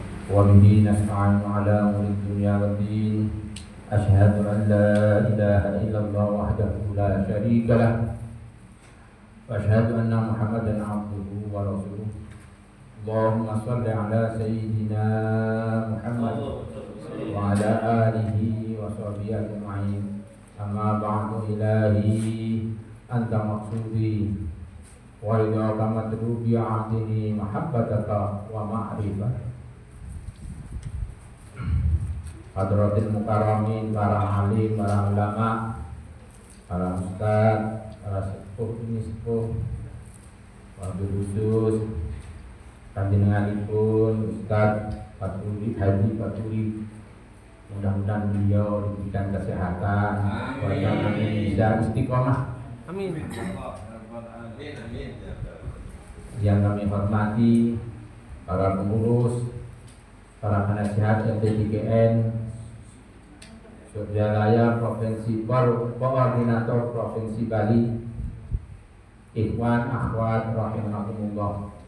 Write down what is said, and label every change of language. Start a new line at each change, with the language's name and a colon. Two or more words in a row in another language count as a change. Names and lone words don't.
Arabic: وبه نستعين على أمور الدنيا والدين أشهد أن لا إله إلا الله وحده لا شريك له وأشهد أن محمدا عبده ورسوله اللهم صل على سيدنا محمد وعلى آله وصحبه أجمعين أما بعد إلهي أنت مقصودي ورضاك مطلوبي أعطني محبتك ومعرفتك. حضرات المكرمين,
Indonesian: para alim, para ulama, para ustaz, para sepuh ini sepuh,
Arabic: وبالخصوص
Indonesian: panjenenganipun Ustaz Faturi Haji Faturi, mudah-mudahan beliau diberikan kesehatan, wajah bisa istiqomah. Amin. Yang kami hormati para pengurus, para penasihat LTJKN Suryalaya Provinsi Koordinator Provinsi Bali,
Arabic: إخوان أخوات رحمكم الله.